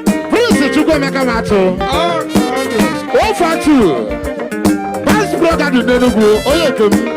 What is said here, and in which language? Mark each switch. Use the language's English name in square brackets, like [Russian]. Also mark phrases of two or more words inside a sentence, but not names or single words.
[Igbo] Prince Chukwuemeka Matu, oh four two, [English] best brother [Igbo] dị n'Enugu, onye nke m.